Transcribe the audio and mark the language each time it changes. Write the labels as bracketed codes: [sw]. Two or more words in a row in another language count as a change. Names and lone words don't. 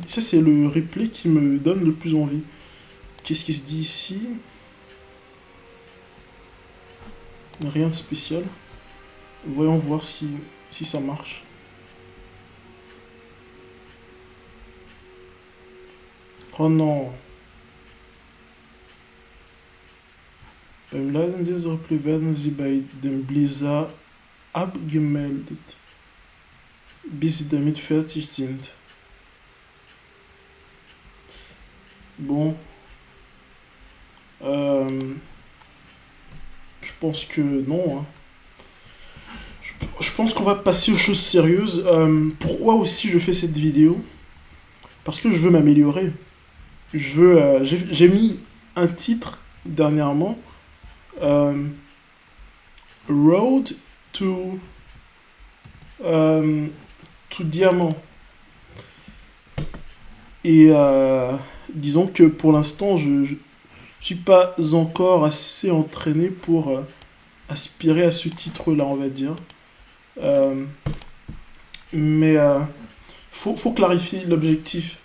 [fr] Ça, c'est le replay qui me donne le plus envie. Qu'est-ce qui se dit ici? Rien de spécial. Voyons voir si ça marche. Oh non. [de] Beim Laden dieser Replay werden Sie bei dem Blizzard abgemeldet, bis Sie damit fertig sind. [fr] Bon. Je pense que non, hein. Je pense qu'on va passer aux choses sérieuses. Pourquoi aussi je fais cette vidéo? Parce que je veux m'améliorer. J'ai mis un titre dernièrement. [en] Road to, to Diamant. [fr] Et disons que pour l'instant, je suis pas encore assez entraîné pour aspirer à ce titre-là, on va dire. Euh, mais faut clarifier l'objectif.